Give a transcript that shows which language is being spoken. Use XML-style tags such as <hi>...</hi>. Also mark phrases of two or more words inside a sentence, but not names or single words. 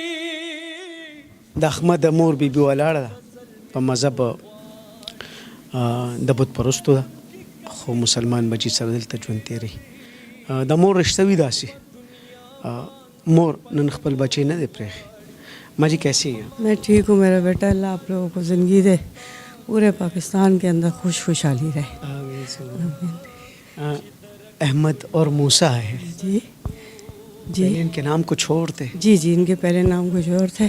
<ps>د احمد مور بي بي ولاړه ده په مذهب د بت پرستو ده, خو مسلمان بچي سره دلته ژوند تېروي. د مور رشته وي داسې, مور نن خپل بچی نه دی پرېښی.</ps> <ur>ماں جی کیسی ہیں؟ میں ٹھیک ہوں میرا بیٹا, اللہ آپ لوگوں کو زندگی دے, پورے پاکستان کے اندر خوشحالی رہے. احمد اور موسیٰ ہے جی جی, ان کے نام کچھ اور تھے. جی ان کے پہلے نام کچھ اور تھے.</ur>